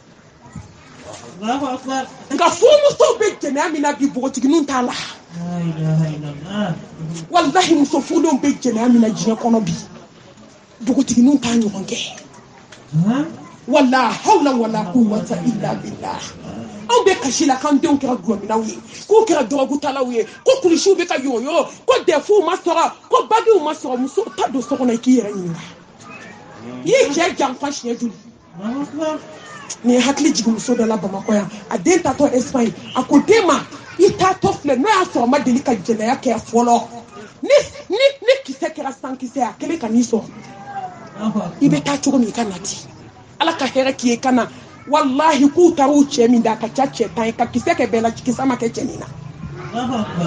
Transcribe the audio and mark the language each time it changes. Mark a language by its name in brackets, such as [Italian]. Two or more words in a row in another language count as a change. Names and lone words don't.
[Bambara] nka furumusow bɛ jɛnɛya min na bi npogotigininw t'a la wallahi muso furulenw bɛ jɛnɛya min na diɲɛ kɔnɔ bi npogotigininw t'a ɲɔgɔn kɛ [Arabic] ولا حول ولا قوة إلا بالله [Bambara] anw bɛ kasi la k'an denw kɛra gulɔminaw ye k'u kɛra dɔrɔgutalaw ye ko kulisiw bɛ ka yɔyɔ ko dɛfuw ma sɔrɔ ko bagiw ma sɔrɔ muso ta don so kɔnɔ i k'i yɛrɛ ɲininka i ye cɛ janfa siɲɛ joli ni hakili jigin muso dɔ la Bamakɔ yan a den tatɔ Espagne a ko den ma i taatɔ filɛ n'o y'a sɔrɔ ma deli ka jɛnɛya kɛ fɔlɔ ni kisɛ kɛra san kisɛ a kelen ka n'i sɔrɔ i bɛ taa cogo min i ka nati ala ka hɛrɛ k'i ye ka na wallahi k'u taara u cɛ min da a ka ca cɛ 10 ye ka kisɛ kɛ bɛɛ la kisɛ ma kɛ cɛnin na